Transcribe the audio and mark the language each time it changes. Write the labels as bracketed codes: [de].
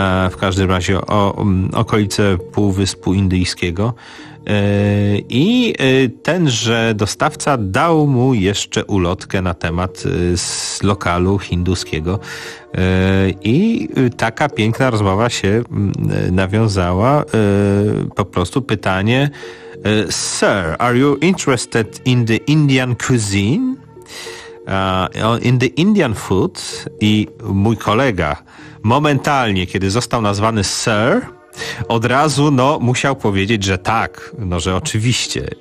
[pl] W każdym razie o okolice Półwyspu Indyjskiego. I tenże dostawca dał mu jeszcze ulotkę na temat z lokalu hinduskiego. I taka piękna rozmowa się nawiązała. Po prostu pytanie. [en] Sir, are you interested in the Indian cuisine? In the Indian food? [pl] I mój kolega momentalnie, kiedy został nazwany sir, od razu no, musiał powiedzieć, że tak, no że oczywiście.